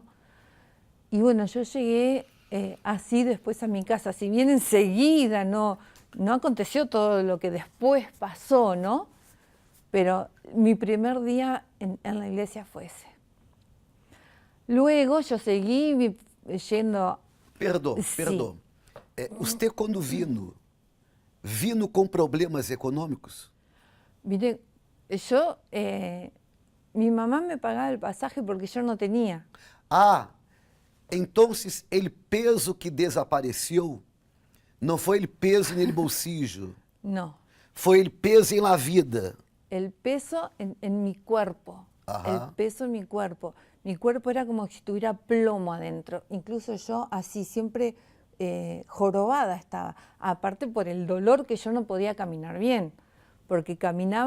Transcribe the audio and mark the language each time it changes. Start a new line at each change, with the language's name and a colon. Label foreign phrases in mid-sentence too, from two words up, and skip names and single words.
Spanish: Y bueno, yo llegué así después a mi casa, si bien enseguida no aconteció todo lo que después pasó, ¿no? Pero mi primer día en la iglesia fue ese. Luego yo seguí yendo...
Portuguese: Perdão. Usted quando vino com problemas econômicos?
Spanish: Mire, mi mamá me pagaba el pasaje porque yo no tenía. Ah, entonces el peso que
Portuguese: desapareceu não foi
Spanish: el peso en el bolsillo. No. Foi el peso en la vida. El peso en mi cuerpo. Ajá. El peso en mi cuerpo. Mi cuerpo era como si tuviera plomo adentro. Incluso yo así siempre jorobada estaba. Aparte por el dolor que yo no podía caminar bien.